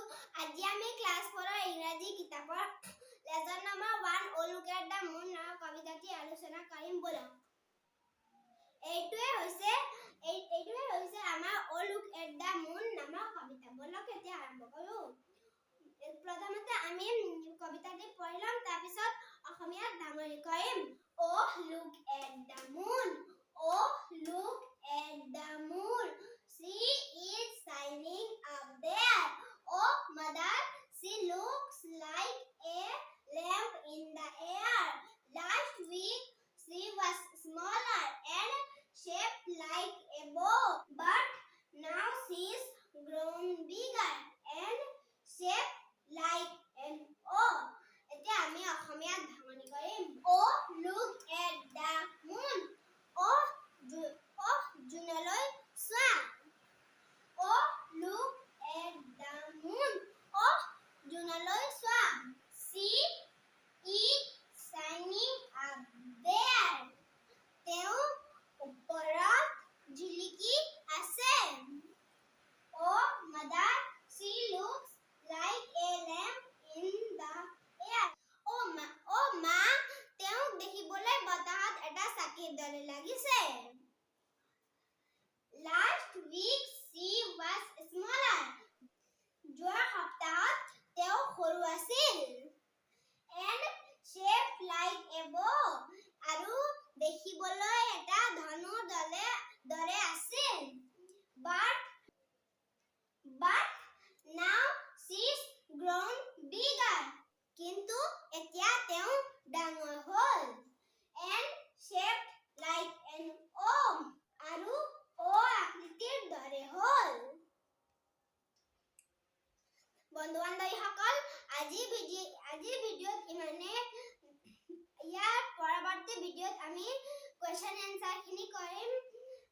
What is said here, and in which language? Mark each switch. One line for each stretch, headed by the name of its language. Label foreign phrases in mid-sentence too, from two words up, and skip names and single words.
Assamese: আজি আমি ক্লাছ 4 ৰ ইংৰাজী কিতাপৰ লেসন নম্বৰ 1 অ লুক এট দা মুন নামৰ কবিতাটি আলোচনা কৰিম বলক। এইটোৱে হৈছে আমাৰ অ লুক এট দা মুন নামৰ কবিতা। বলক এতিয়া আৰম্ভ কৰো। প্ৰথমতে আমি কবিতাটি পঢ়ি ল'ম, তাৰ পিছত অসমীয়াত ধামনি কৰিম।
English: অ লুক এট দা মুন, oh look at the moon, she is shining up there. Oh mother, she looks like a lamp in the air. Last week she was smaller and shaped like a bow, but now she's grown bigger and shaped like an O.
Assamese: এতিয়া আমি অসমীয়াত ধামনি কৰিম।
English: Oh look at the moon,
Assamese: oh জুনলৈ চোৱা।
English: Oh look at the moon,
Assamese: oh জুনলৈ চোৱা।
English: She is shining up there,
Assamese: তেওঁ ওপৰত জিলিকি আছে।
English: Oh mother, she looks like a lamp in the air.
Assamese: Oh মা, তেওঁ দেখিবলৈ বতাহত এটা চাকিৰ দৰে লাগিছে।
English: Last week she was smaller.
Assamese: যোৱা সপ্তাহত তেওঁ সৰু আছিল।
English: And shaped like a bow,
Assamese: আৰু দেখিবলৈ এটা ধনুৰ দৰে আছিল।
English: But now she's grown bigger.
Assamese: কিন্তু এতিয়া তেওঁ ডাঙৰ হ'ল।
English: And shaped like an O,
Assamese: আৰু O আকৃতিৰ দৰে হ'ল। বন্ধু বান্ধৱীসকল, আজিৰ ভিডিঅ'ত ইমানে। ইয়াৰ পৰৱৰ্তী ভিডিঅ'ত আমি
English: question answer
Assamese: খিনি কৰিম।